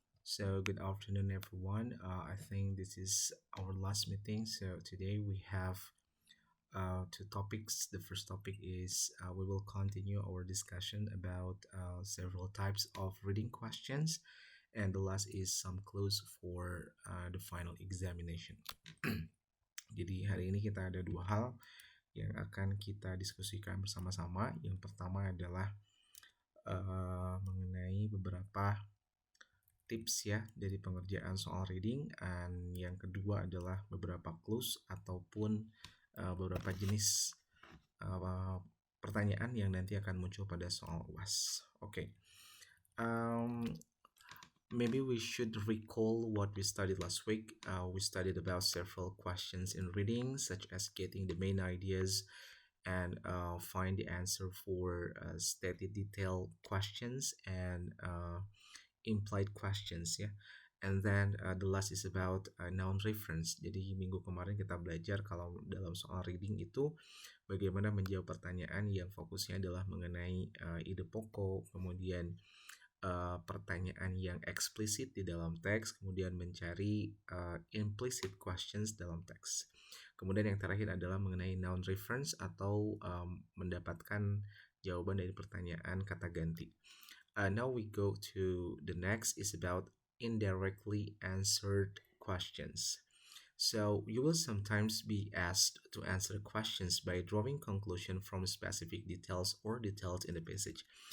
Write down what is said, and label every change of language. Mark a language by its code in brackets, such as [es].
[en] So, good afternoon, everyone. I think this is our last meeting. So, today we have two topics. The first topic is we will continue our discussion about several types of reading questions, and the last is some clues for the final examination. [id] Jadi, hari ini kita ada dua hal yang akan kita diskusikan bersama-sama. Yang pertama adalah mengenai beberapa tips ya dari pengerjaan soal reading, dan yang kedua adalah beberapa clues ataupun beberapa jenis pertanyaan yang nanti akan muncul pada soal UAS. Oke. [en] Maybe we should recall what we studied last week. We studied about several questions in reading, such as getting the main ideas and find the answer for stated detailed questions and implied questions ya. And then the last is about noun reference. [id] Jadi minggu kemarin kita belajar kalau dalam soal reading itu bagaimana menjawab pertanyaan yang fokusnya adalah mengenai ide pokok, kemudian pertanyaan yang eksplisit di dalam teks, kemudian mencari implicit questions dalam teks. Kemudian yang terakhir adalah mengenai noun reference atau mendapatkan jawaban dari pertanyaan kata ganti. [en] Now we go to the next is about indirectly answered questions. So you will sometimes be asked to answer questions by drawing conclusion from specific details or details in the passage.